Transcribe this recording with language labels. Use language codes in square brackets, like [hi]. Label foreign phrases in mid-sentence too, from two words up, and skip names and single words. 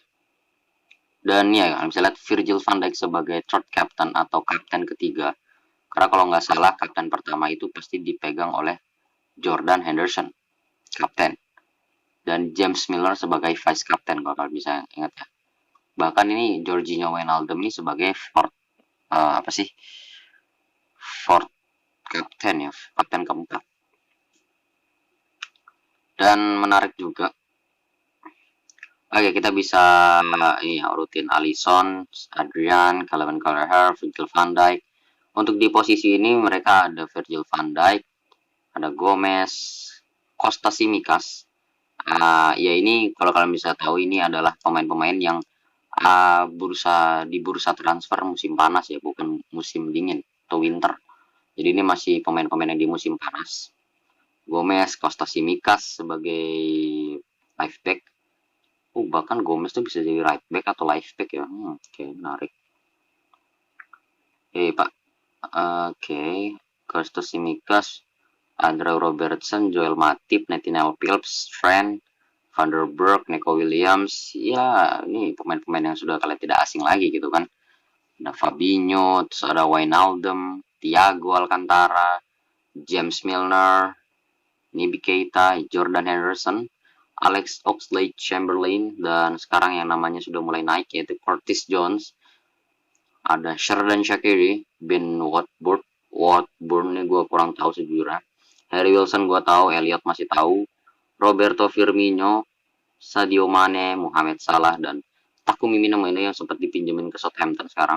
[id] Dan ya, kalian bisa lihat Virgil van Dijk sebagai [en] third captain [id] atau kapten ketiga. Karena kalau nggak salah, kapten pertama itu pasti dipegang oleh Jordan Henderson, kapten. Dan James Milner sebagai [en] vice captain [id] kalau kalian bisa ingat ya. Bahkan ini Jorginho Wijnaldum ini sebagai [en] fourth captain [id] ya, kapten keempat. Dan menarik juga. Oke, kita bisa rutin Alisson, Adrian, Calvin Kelleher, Virgil van Dijk. Untuk di posisi ini mereka ada Virgil van Dijk, ada Gomez, Costa Tsimikas. Ya ini kalau kalian bisa tahu ini adalah pemain-pemain yang di bursa transfer musim panas ya, bukan musim dingin atau winter. Jadi ini masih pemain-pemain yang di musim panas. Gomez, Costa Tsimikas sebagai [en] left back. [id] Bahkan Gomez tuh bisa jadi [en] right back [id] atau [en] left back [id] ya. Oke, menarik. Costa Tsimikas, Andrew Robertson, Joel Matip, Nathaniel Phillips, Trent, Van der Berg, Nico Williams. Ya, ini pemain-pemain yang sudah kalian tidak asing lagi gitu kan. Ada Fabinho, terus ada Wijnaldum, Thiago Alcantara, James Milner, Naby Keita, Jordan Henderson, Alex Oxlade-Chamberlain, dan sekarang yang namanya sudah mulai naik yaitu Curtis Jones. Ada Sheridan Shaqiri, Ben Watburn ini gue kurang tahu sejujurnya. Harry Wilson gue tahu, Elliot masih tahu, Roberto Firmino, Sadio Mane, Mohamed Salah, dan Takumi Minamino yang sempat dipinjemin ke Southampton sekarang.